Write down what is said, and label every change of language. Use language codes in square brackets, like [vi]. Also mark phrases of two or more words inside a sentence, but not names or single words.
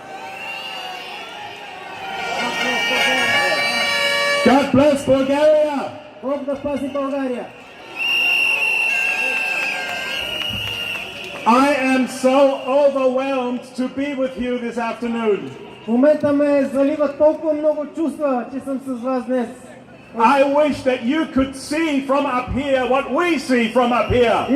[en] God bless Bulgaria. [bg] Бог да пази България! [en] I am so overwhelmed to be with you this afternoon. [bg] В момента ме залива толкова много чувства, че съм с вас днес. [en] I wish that you could see from up here what we see from up here.